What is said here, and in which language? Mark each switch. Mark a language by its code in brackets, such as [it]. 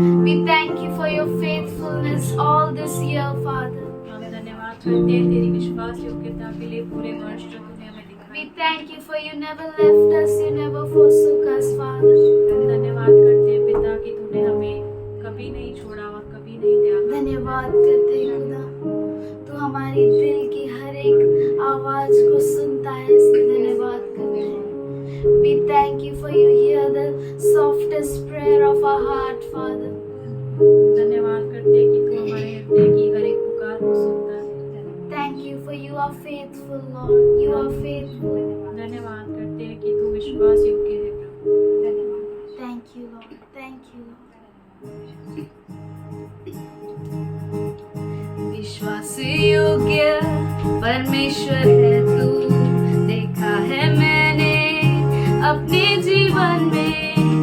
[en] We thank you for your faithfulness all this year, Father. [hi] हम धन्यवाद करते हैं तेरी विश्वास योग्यता के लिए पूरे वर्ष जो तूने हमें दिखाया। [en] We thank you for you never left us, you never forsook us, Father. [hi] हम धन्यवाद करते हैं पिता कि तूने हमें कभी नहीं छोड़ा और कभी नहीं त्यागा। धन्यवाद करते हैं खुदा, तू हमारी दिल की हर एक आवाज को सुनता है, इसलिए धन्यवाद करते हैं। [en] We thank you for you hear the softest prayer of our heart, Father. [hi] धन्यवाद करते हैं कि तू हमारे हृदय की हर एक पुकार को सुनता है। [en] Thank you for you are faithful, Lord. You are faithful. [hi] धन्यवाद करते हैं कि तू विश्वास योग्य है प्रभु। [en] Thank you, Lord. Thank you, Lord. [hi] विश्वास योग्य परमेश्वर है तू, देखा है मैंने अपने जीवन में।